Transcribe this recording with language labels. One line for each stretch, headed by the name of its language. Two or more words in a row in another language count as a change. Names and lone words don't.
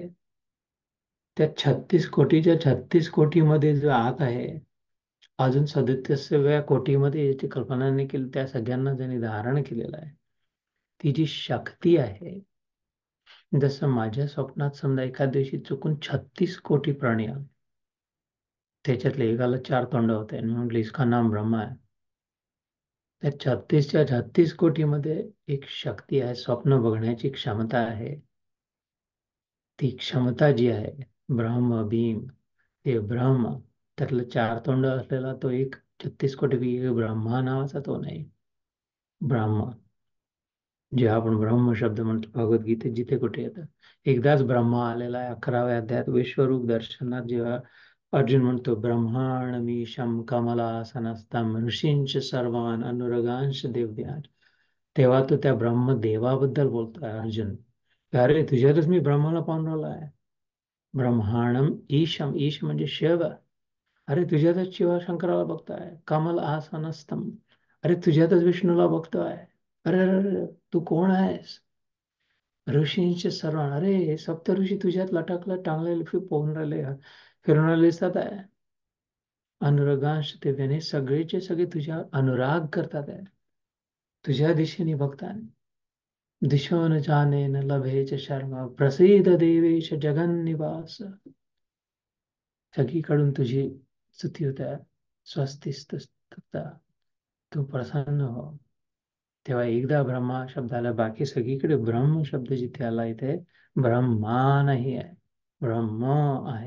Marathi: त्या 36 कोटीच्या 36 कोटीमध्ये जो आत आहे, अजून 37व्या कोटीमध्ये याची कल्पना नाही केली, त्या सगळ्यांना ज्यांनी धारण केलेलं आहे. ती जी शक्ती आहे, जसं माझ्या स्वप्नात समजा एखाद्या दिवशी चुकून 36 कोटी प्राणी आले, त्याच्यातले एकाला 4 तोंड होते आणि म्हटलं
Hindi: इसका नाम
Marathi: ब्रह्मा आहे. त्या 36च्या 36 कोटीमध्ये एक शक्ती आहे, स्वप्न बघण्याची क्षमता आहे. ती क्षमता जी आहे, ब्रह्म भीम, ते ब्रह्म, त्यातलं 4 तोंड असलेला तो एक 36 कोटीपैकी ब्रह्मा नावाचा तो नाही. ब्रह्म जे आपण ब्रह्म शब्द म्हणतो भगवद्गीतेत जिथे कुठे येतं. एकदाच ब्रह्मा आलेला आहे 11व्या अध्यायात विश्वरूप दर्शनात, जेव्हा अर्जुन म्हणतो
Sanskrit: ब्रह्मांडमीशं कमलासनस्थं ऋषींच सर्वान अनुरगांश देवदेहांश,
Marathi: तेव्हा तो त्या ब्रह्मदेवाबद्दल बोलतोय अर्जुन. अरे तुझ्यातच मी ब्रह्माला पाहून राहिलो आहे.
Sanskrit: ब्रह्मांडम ईशम,
Marathi: ईश म्हणजे शिव. अरे तुझ्यातच शिवशंकराला बघतोय.
Sanskrit: कमल आसनस्थम,
Marathi: अरे तुझ्यातच विष्णूला बघतोय. अरे अरे अरे, तू कोण आहेस? ऋषींचे सर्वान, अरे सप्त ऋषी तुझ्यात लटकलं टांगलेले पोहून राहिले, फिरून राहिले दिसतात आहे. अनुरागांश दिव्याने सगळेचे सगळे तुझ्या अनुराग करतात आहे, तुझ्या दिशेने बघतात.
Sanskrit: दिशो न जाने न लभे च शर्मा प्रसिद्ध देवेश जगन्निवास,
Marathi: सगळीकडून तुझी स्तुती होत आहे. स्वस्तिस्तुता, तू प्रसन्न हो. तेव्हा एकदा ब्रह्मा शब्द आला, बाकी सगळीकडे ब्रह्म शब्द जिथे आला इथे ब्रह्मा नाही आहे, ब्रह्म आहे.